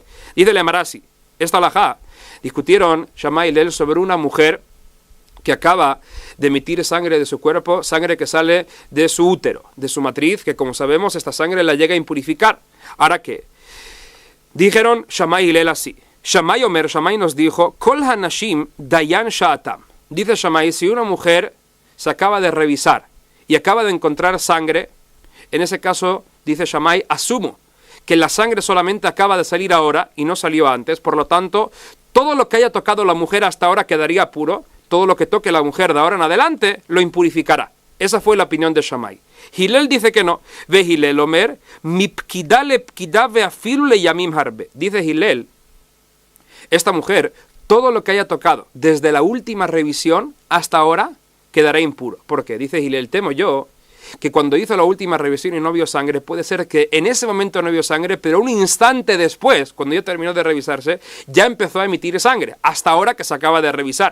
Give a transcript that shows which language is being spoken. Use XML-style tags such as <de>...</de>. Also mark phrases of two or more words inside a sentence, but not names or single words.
<es>Dice el Emarasi, esta halajá, discutieron Shammai y Hillel sobre una mujer que acaba de emitir sangre de su cuerpo, sangre que sale de su útero, de su matriz, que como sabemos esta sangre la llega a impurificar. Ahora, ¿qué? Dijeron Shammai y Hillel así. Shammai nos dijo,</es> <he>כל הנשים דיין שעתן.</he> <es>Dice Shammai, si una mujer se acaba de revisar y acaba de encontrar sangre, en ese caso, dice Shammai, asumo que la sangre solamente acaba de salir ahora y no salió antes, por lo tanto, todo lo que haya tocado la mujer hasta ahora quedaría puro, todo lo que toque la mujer de ahora en adelante lo impurificará. Esa fue la opinión de Shammai. Hillel dice que no.</es> <he>והלל אומר מפקידה לפקידה ואפילו לימים הרבה.</he> <es>Dice Hillel, esta mujer, todo lo que haya tocado desde la última revisión hasta ahora quedará impuro. ¿Por qué? Dice Hillel, temo yo que cuando hizo la última revisión y no vio sangre, puede ser que en ese momento no vio sangre, pero un instante después, cuando ya terminó de revisarse, ya empezó a emitir sangre, hasta ahora que se acaba de revisar.</es>